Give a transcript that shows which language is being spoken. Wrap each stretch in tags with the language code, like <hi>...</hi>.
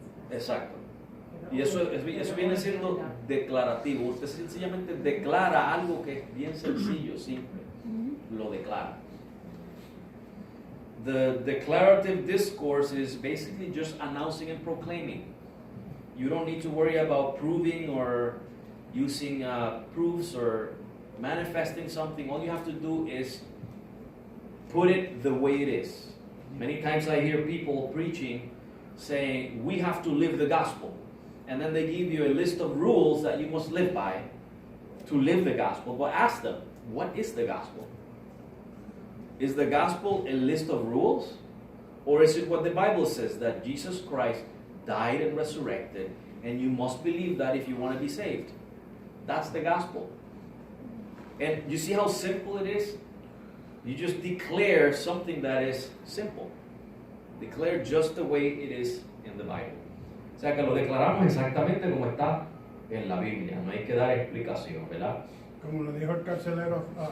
<es>Exacto. Y eso viene siendo declarativo. Usted sencillamente declara algo que es bien sencillo, simple. Lo declara.</es> <en>The declarative discourse is basically just announcing and proclaiming. You don't need to worry about proving or using proofs or manifesting something. All you have to do is put it the way it is. Many times I hear people preaching saying, we have to live the gospel. And then they give you a list of rules that you must live by to live the gospel. But ask them, what is the gospel? Is the gospel a list of rules? Or is it what the Bible says, that Jesus Christ died and resurrected, and you must believe that if you want to be saved? That's the gospel. And you see how simple it is? You just declare something that is simple. Declare just the way it is in the Bible.</en> <es>O sea que lo declaramos exactamente como está en la Biblia. No hay que dar explicación, ¿verdad? Como le dijo el carcelero</es>